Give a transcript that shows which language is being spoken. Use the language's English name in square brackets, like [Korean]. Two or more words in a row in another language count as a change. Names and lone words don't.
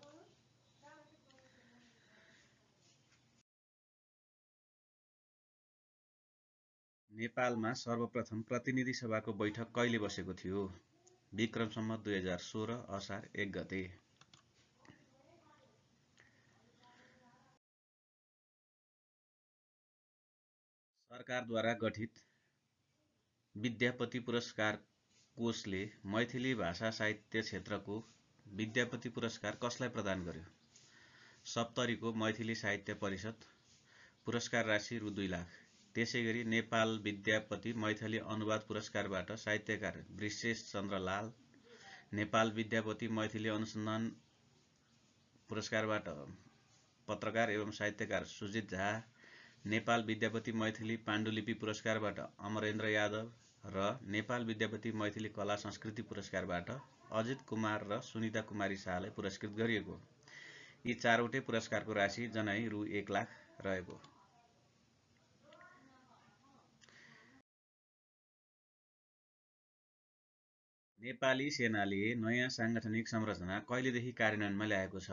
[Nepali] नेपालमा सर्वप्रथम प्रतिनिधि सभाको बैठक कहिले बसेको थियो? विक्रम सम्वत 2016 असार 1 गते। सरकारद्वारा गठित विद्यापति पुरस्कार कोषले मैथिली भाषा साहित्य क्षेत्रको विद्यापति पुरस्कार कसलाई प्रदान गर्यो? सप्तरीको मैथिली साहित्य परिषद। पुरस्कार राशि रु 2 लाख। त्यसैगरी नेपाल विद्यापति मैथिली अनुवाद पुरस्कारबाट साहित्यकार वृषेश चन्द्र लाल, नेपाल विद्यापति मैथिली अनुसन्धान पुरस्कारबाट पत्रकार एवं साहित्यकार सुजित झा, नेपाल विद्यापति मैथिली पाण्डुलिपि पुरस्कारबाट अमरेन्द्र यादव र नेपाल विद्यापति मैथिली कला संस्कृति पुरस्कारबाट अजित कुमार र सुनिता कुमारी शाहलाई पुरस्कृत गरिएको। यी चारवटै पुरस्कारको राशि जनै रु 1 लाख रहेको। नेपाली सेनाले नयाँ साङ्गठनिक संरचना कहिलेदेखि कार्यान्वयनमा ल्याएको छ?